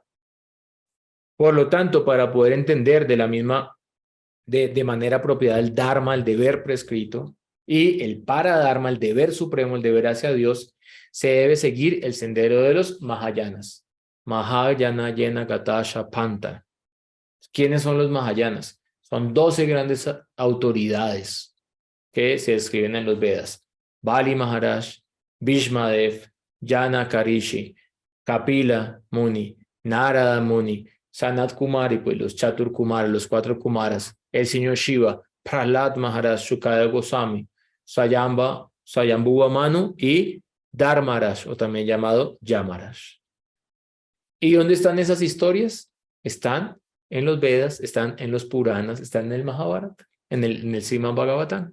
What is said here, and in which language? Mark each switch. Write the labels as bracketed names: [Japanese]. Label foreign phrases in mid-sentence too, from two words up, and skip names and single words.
[Spanish] Por lo tanto, para poder entender de manera apropiada el Dharma, el deber prescrito, y el Paradharma, el deber supremo, el deber hacia Dios, se debe seguir el sendero de los Mahayanas. [Sanskrit] महाजनो येन गतः स पन्थाः. [Spanish] ¿Quiénes son los Mahayanas? Son 12 grandes autoridades que se describen en los Vedas. Bali Maharaj, Bhishmadev, Janaka Rishi, Kapila Muni, Narada Muni, Sanat Kumar y pues los Chatur Kumar, los 4 Kumaras, el señor Shiva, Prahlad Maharaj, Shukadeva Goswami, Swayambhuva Manu y Dharmaraj, o también llamado Yamaraj. ¿Y dónde están esas historias? Están en los Vedas, están en los Puranas, están en el Mahabharata, en el Srimad Bhagavatam.